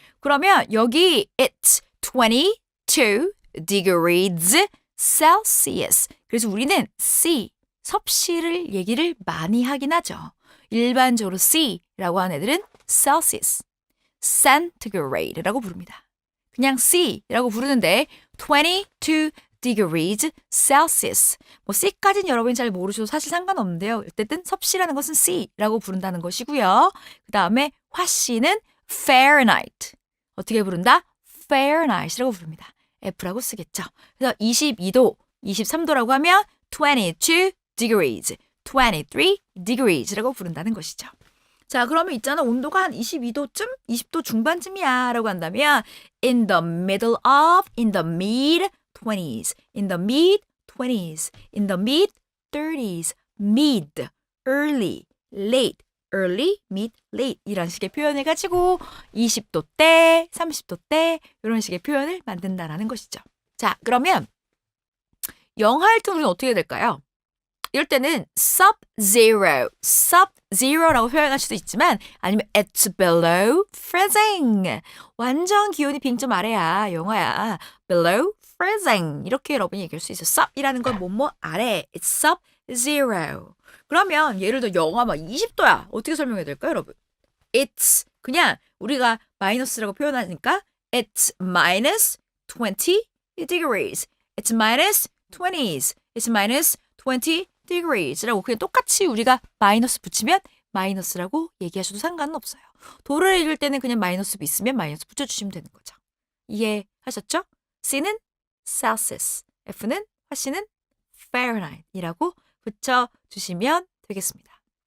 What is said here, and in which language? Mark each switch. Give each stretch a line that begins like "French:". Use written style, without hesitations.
Korean: 그러면 여기
English: it's 22 degrees Celsius.
Korean: 그래서 우리는 C, 섭씨를 얘기를 많이 하긴 하죠. 일반적으로 C라고 하는 애들은 Celsius, Centigrade라고 부릅니다. 그냥 C라고 부르는데
English: 22 degrees Celsius.
Korean: C까지는 여러분이 잘 모르셔도 사실 상관없는데요. 어쨌든 섭씨라는 것은 C라고 부른다는 것이고요. 그 다음에 화씨는 Fahrenheit. 어떻게 부른다? Fahrenheit이라고 부릅니다. F라고 쓰겠죠. 그래서 22도, 23도라고 하면
English: 22 degrees, 23 degrees
Korean: 라고 부른다는 것이죠. 자, 그러면 있잖아. 온도가 한 22도쯤? 20도 중반쯤이야 라고 한다면
English: in the middle of, in the mid-20s, in the mid-20s, in the mid-30s, mid, early, late, early, mid, late
Korean: 이런 식의 표현을 가지고 20도대, 30도대 이런 식의 표현을 만든다라는 것이죠. 자, 그러면 영하일 때 우리는 어떻게 될까요? 이럴 때는
English: sub-zero, sub-zero
Korean: 라고 표현할 수도 있지만 아니면
English: it's below freezing.
Korean: 완전 기온이 빙점 아래야, 영하야.
English: below freezing.
Korean: 이렇게 여러분이 얘기할 수 있어요. sub이라는 건 뭐뭐 아래.
English: it's sub-zero.
Korean: 그러면 예를 들어 영하 막 20도야. 어떻게 설명해야 될까요, 여러분?
English: It's
Korean: 그냥 우리가 마이너스라고 표현하니까
English: it's minus 20 degrees. It's minus 20s. It's minus 20 degrees
Korean: 라고 그냥 똑같이 우리가 마이너스 붙이면 마이너스라고 얘기하셔도 상관은 없어요. 도를 읽을 때는 그냥 마이너스 있으면 마이너스 붙여주시면 되는 거죠. 이해하셨죠? C는 Celsius, F는 화씨는 Fahrenheit이라고 붙여주시면 되겠습니다.